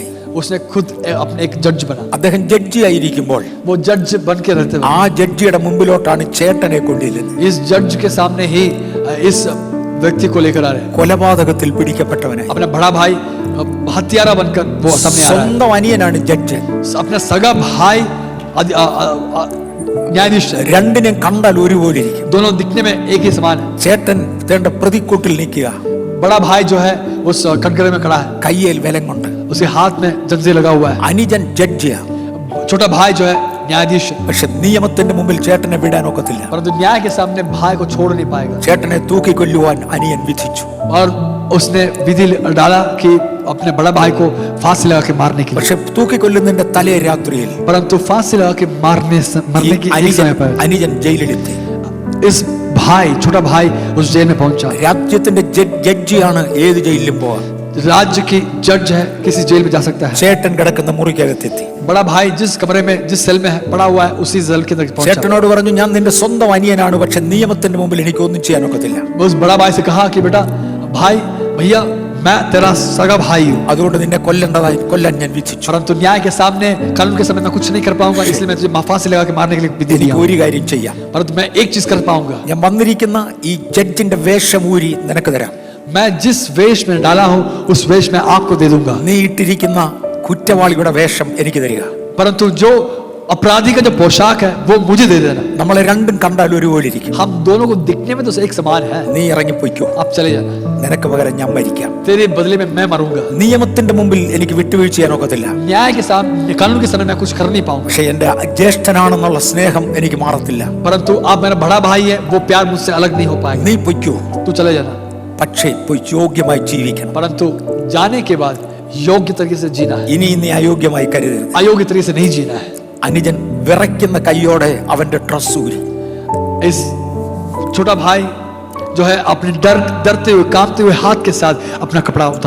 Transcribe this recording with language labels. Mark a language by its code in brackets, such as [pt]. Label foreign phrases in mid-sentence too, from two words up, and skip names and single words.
[hi] उसने खुद अपने एक जज बना. [ml] അദ്ദേഹം ജഡ്ജി ആയിരിക്കുമ്പോൾ [hi] वो जज बन के रहते हुए [ml] ആ ജഡ്ജിയുടെ മുമ്പിലോട്ടാണ് ചേട്ടനെ കൊണ്ടിരുന്നത്. [hi] इस जज के सामने ही इस व्यक्ति को लेकर आ रहे हैं. [ml] കൊലപാതകത്തിൽ പിടിക്കപ്പെട്ടവനായി. [hi] अपना बड़ा भाई हत्यारा बनकर वो सामने आ रहा [ml] സ്വന്തം അനിയനാണ് ജഡ്ജ്. [hi] है. अपना सगा भाई न्यायाधीश है. [ml] രണ്ടിനെയും കണ്ടാൽ ഒരുപോലെ ഇരിക്കും. [hi] दोनों दिखने में एक ही समान है. [ml] ചേട്ടൻ തേണ്ട പ്രതിക്കൂട്ടിൽ നിൽക്കുക, [hi] बड़ा भाई जो है उस कटघरे में खड़ा है, [ml] കയ്യിൽ വിലം കൊണ്ട്. [hi] उसके हाथ में जंजीर लगा हुआ है. [ml] അനുജൻ ജഡ്ജിയാ, [hi] छोटा भाई जो है न्यायाधीश है. [ml] പക്ഷെ നിയമത്തിന്റെ മുമ്പിൽ ചേട്ടനെ വിടാൻ ഒക്കത്തില്ല. [hi] परंतु न्याय के सामने भाई को छोड़ नहीं पाएगा. [ml] ചേട്ടനെ തൂക്കിക്കൊല്ലുവാൻ അനിയൻ വിധിച്ചു. [hi] और उसने विधि डाला कि अपने बड़ा भाई को फांसी लगा के मारने के लिए. [ml] പക്ഷെ തൂക്കിക്കൊല്ലുന്നതിന്റെ തലേ രാത്രിയിൽ [hi] परंतु फांसी लगा के मरने की एक समय पर [ml] അനുജൻ ജയിലിലെത്തി. [hi] इस भाई छोटा भाई उस जेल में पहुंचा. [ml] രാജ്യത്തിന്റെ ജഡ്ജിയാണ് ഏത് ജയിലിലും പോവാ. [hi] राज्य की जज है, किसी जेल में जा सकता है. [ml] ചേട്ടൻ കിടക്കുന്ന മുറിക്കകത്തെത്തി. [hi] बड़ा भाई जिस कमरे में जिस सेल में है पड़ा हुआ है उसी सेल के अंदर पहुंचा. [ml] ചേട്ടനോട് പറഞ്ഞു, ഞാൻ നിന്റെ സ്വന്തം അനിയനാണ്, പക്ഷെ നിയമത്തിന്റെ മുമ്പിൽ എനിക്ക് ഒന്നും ചെയ്യാൻ ഒക്കത്തില്ല. [hi] उस बड़ा भाई से कहा कि बेटा भाई भैया मैं तेरा सगा भाई हूँ, [ml] അതുകൊണ്ട് നിന്നെ കൊല്ലാൻ ഞാൻ വിധിച്ചു. [hi] परंतु न्याय के सामने कानून के सामने मैं कुछ नहीं कर पाऊंगा, इसलिए मैं तुझे फांसी लगा के मारने के लिए विधि दिया. [ml] എനിക്ക് ഒരു കാര്യം ചെയ്യാം, [hi] परंतु मैं एक चीज कर पाऊंगा. [ml] ഞാൻ വന്നിരിക്കുന്ന ഈ ജഡ്ജിന്റെ വേഷം ഊരി നിനക്ക് തരാം. [hi] मैं जिस वेश में डाला हूँ उस वेश में आपको दे दूंगा. [ml] നീ ഇട്ടിരിക്കുന്ന കുറ്റവാളിയുടെ വേഷം എനിക്ക് തരിക. [hi] परंतु जो अपराधी का जो पोशाक है वो मुझे दे देना. [ml] നമ്മളെ രണ്ടും കണ്ടാൽ ഒരുപോലെ ഇരിക്കും. [hi] हम दोनों को दिखने में तो एक समान है. [ml] നീ ഇറങ്ങിപ്പോയിക്കോ, [hi] आप चले जाना. [ml] നിനക്ക് പകരം ഞാൻ മരിക്കാം. [hi] तेरे बदले में मैं मरूंगा. [ml] നിയമത്തിന്റെ മുമ്പിൽ എനിക്ക് വിട്ടുവീഴ്ച ചെയ്യാൻ ഒക്കത്തില്ല. [hi] न्याय के सामने कानून के सामने मैं कुछ कर नहीं पाऊंगा. [ml] പക്ഷെ എന്റെ ജ്യേഷ്ഠനാണെന്നുള്ള സ്നേഹം എനിക്ക് മാറത്തില്ല. [hi] परंतु आप मेरा बड़ा भाई है, वो प्यार मुझसे अलग नहीं हो पाएगा. [ml] നീ പൊയ്ക്കോ, [hi] तू चले जाना. [ml] പക്ഷേ പോയി യോഗ്യമായി ജീവിക്കണം. [hi] परंतु जाने के बाद योग्य तरीके से जीना है, [ml] ഇനി നീ അയോഗ്യമായി കരുതരുത്. [hi] अयोग्य तरीके से नहीं जीना है. [ml] അനുജൻ വിറയ്ക്കുന്ന കൈയോടെ അവന്റെ ഡ്രസ് ഊരി. [hi] इस छोटा भाई जो है अपने डरते हुए कांपते हुए हाथ के साथ अपना कपड़ा उतारा.